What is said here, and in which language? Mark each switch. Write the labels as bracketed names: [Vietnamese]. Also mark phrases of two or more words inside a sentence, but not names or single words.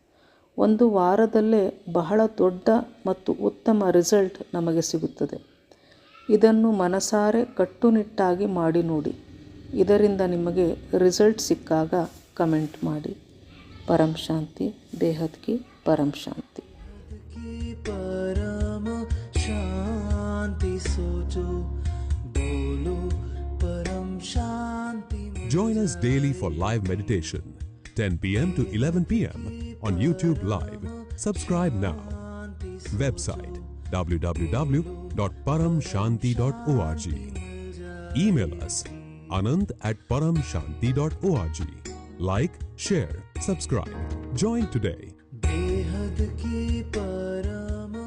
[Kannada] 1 ವಾರದಲ್ಲೇ ಬಹಳ ದೊಡ್ಡ ಮತ್ತು ಉತ್ತಮ ರಿಸಲ್ಟ್ ನಮಗೆ ಸಿಗುತ್ತದೆ. ಇದನ್ನು ಮನಸಾರೆ ಕಟ್ಟುನಿಟ್ಟಾಗಿ ಮಾಡಿ ನೋಡಿ. ಇದರಿಂದ ನಿಮಗೆ ರಿಸಲ್ಟ್ ಸಿಕ್ಕಾಗ ಕಮೆಂಟ್ ಮಾಡಿ. [Hindi] परम शांति। बेहद की परम शांति. परम शांति सोचो बोलो परम शांति. [English] Join us daily for live meditation, 10 p.m. to 11 p.m. on YouTube Live. Subscribe now. Website www.paramshanti.org. Email us anand@paramshanti.org. Like, share, subscribe. Join today. [Hindi] बेहद की परम